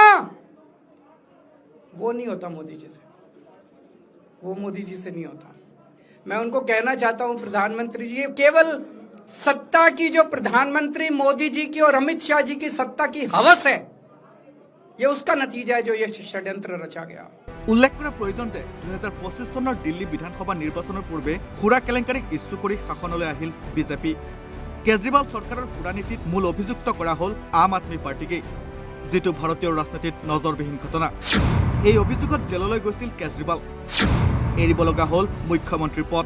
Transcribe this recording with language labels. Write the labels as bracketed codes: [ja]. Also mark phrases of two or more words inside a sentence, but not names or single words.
[hi] वो नहीं होता मोदी जी से, वो मोदी जी से नहीं होता। मैं उनको कहना चाहता हूं, प्रधानमंत्री जी, केवल सत्ता की जो प्रधानमंत्री मोदी जी की और अमित शाह जी की सत्ता की हवस है, ये उसका नतीजा है जो ये षड्यंत्र रचा गया। [as] উল্লেখ কৰা প্ৰয়োজন যে 2025 চনৰ দিল্লী বিধানসভা নিৰ্বাচনৰ পূৰ্বে সুৰা কেলেংকাৰীক ইছ্যু কৰি শাসনলৈ আহিল বিজেপি। কেজৰিৱাল চৰকাৰৰ সুৰা নীতিত মূল অভিযুক্ত কৰা হ'ল আম আদমি পাৰ্টিকেই, যিটো ভাৰতীয় ৰাজনীতিত নজৰবিহীন ঘটনা। এই অভিযোগত জেললৈ গৈছিল কেজৰিৱাল, এৰিব লগা হ'ল মুখ্যমন্ত্ৰীৰ পদ।